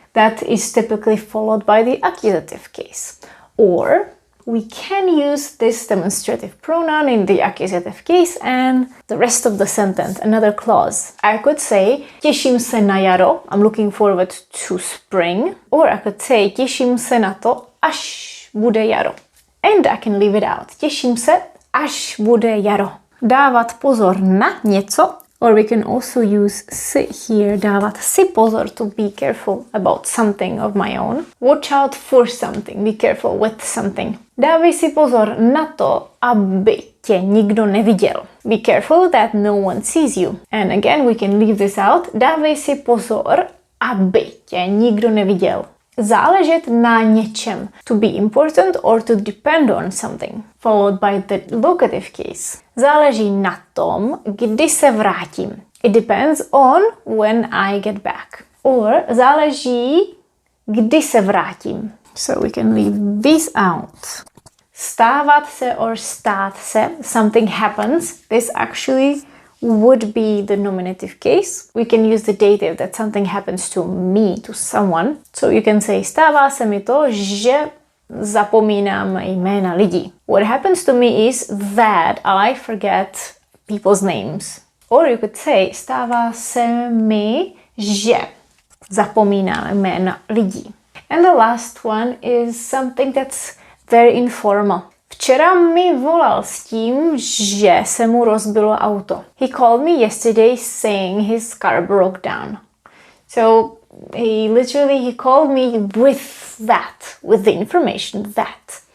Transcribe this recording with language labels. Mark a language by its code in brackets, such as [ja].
[en] That is typically followed by the accusative case. Or we can use this demonstrative pronoun in the accusative case and the rest of the sentence, another clause. I could say, [cs] těším se na jaro, [en] I'm looking forward to spring. Or I could say, [cs] těším se na to, až bude jaro. [en] And I can leave it out. [cs] Těším se, až bude jaro. Dávat pozor na něco. [en] Or we can also use si here, [cs] dávat si pozor, [en] to be careful about something of my own. Watch out for something, be careful with something. [cs] Dávej si pozor na to, aby tě nikdo neviděl. [en] Be careful that no one sees you. And again, we can leave this out. [cs] Dávej si pozor, aby tě nikdo neviděl. Záležet na něčem. [en] To be important or to depend on something. Followed by the locative case. [cs] Záleží na tom, kdy se vrátím. [en] It depends on when I get back. [cs] Or záleží, kdy se vrátím. [en] So we can leave this out. Stávat se or stát se. Something happens. This actually would be the nominative case. We can use the dative that something happens to me, to someone. So you can say, [cs] stává se mi to, že zapomínám jména lidí. [en] What happens to me is that I forget people's names. Or you could say, [cs] stává se mi, že zapomínám jména lidí. [en] And the last one is something that's very informal. [cs] Včera mi volal s tím, že se mu rozbilo auto. [en] He called me yesterday saying his car broke down. So he called me with that, with the information that.